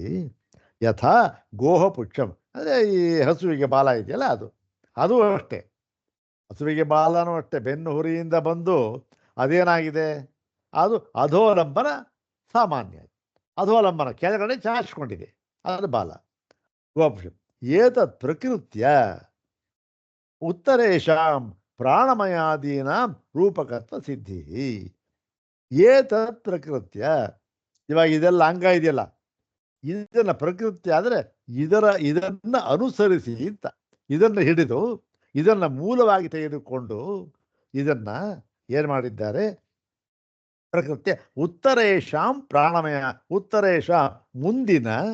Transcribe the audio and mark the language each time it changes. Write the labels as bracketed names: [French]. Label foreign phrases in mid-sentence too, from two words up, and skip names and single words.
[Sanskrit] ಯಥಾ ಗೋಹ ಪುಚ್ಛಂ [Kannada] ಅಂದರೆ ಈ ಹಸುವಿಗೆ ಬಾಲ ಇದೆಯಲ್ಲ ಅದು ಅಷ್ಟೇ, ಹಸುವಿಗೆ ಬಾಲನೂ ಅಷ್ಟೇ ಬೆನ್ನು ಹುರಿಯಿಂದ ಬಂದು ಅದೇನಾಗಿದೆ, ಅದು ಅಧೋಲಂಬನ ಸಾಮಾನ್ಯ, ಅಧೋಲಂಬನ ಕೆಳಗಡೆ ಚಾಚಿಕೊಂಡಿದೆ, ಅದು ಬಾಲ. [Sanskrit] ಗೋಪುಷಂ ಏತತ್ ಪ್ರಕೃತ್ಯ ಉತ್ತರೇಶಾಂ ಪ್ರಾಣಮಯಾದೀನಾಂ ರೂಪಕತ್ವ ಸಿದ್ಧಿ. ಏತತ್ ಪ್ರಕೃತ್ಯ, [Kannada] ಇವಾಗ ಇದೆಲ್ಲ ಅಂಗ ಇದೆಯಲ್ಲ, ಇದನ್ನು ಪ್ರಕೃತಿ ಆದರೆ ಇದನ್ನು ಅನುಸರಿಸಿ ಅಂತ, ಇದನ್ನು ಹಿಡಿದು ಇದನ್ನು ಮೂಲವಾಗಿ ತೆಗೆದುಕೊಂಡು ಇದನ್ನು ಏನು ಮಾಡಿದ್ದಾರೆ, [Sanskrit] ಪ್ರಕೃತಿ ಉತ್ತರೇಶಾಂ ಪ್ರಾಣಮಯ, [Kannada] ಉತ್ತರೇಶ ಮುಂದಿನ